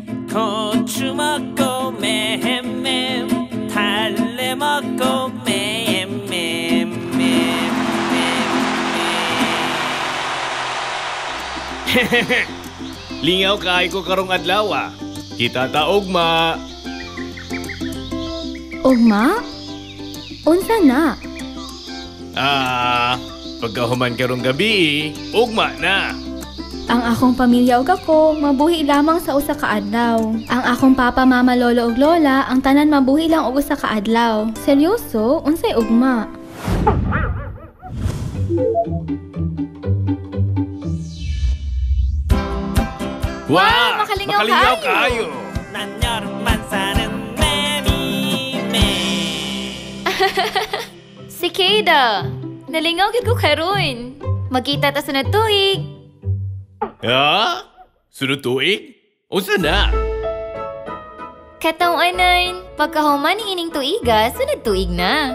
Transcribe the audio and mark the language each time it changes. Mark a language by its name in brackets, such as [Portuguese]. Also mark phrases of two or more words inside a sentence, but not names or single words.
[Korean] 고추 먹고 맴맴 달래 먹고 맴맴 [Cebuano] Lingaw kay ko karong adlaw. Kita ta ugma. Ugma? Unsa na? Pagkahuman karong gabi, ugma na. Ang akong pamilya ug ako mabuhi lamang sa usa ka adlaw. Ang akong papa, mama, lolo ug lola ang tanan mabuhi lang og usa ka adlaw. Seryoso, unsay ugma? Wow! Makalingaw kayo! [Korean] 난 여름만 사는 매미매 [Cebuano] Si Keida, nalingaw gyud ko karon. Magkita ta sa tuig. Sunod tuig? Unsa na? Kataon-anan, pagkahuman ni ining tuiga, sunod tuig na.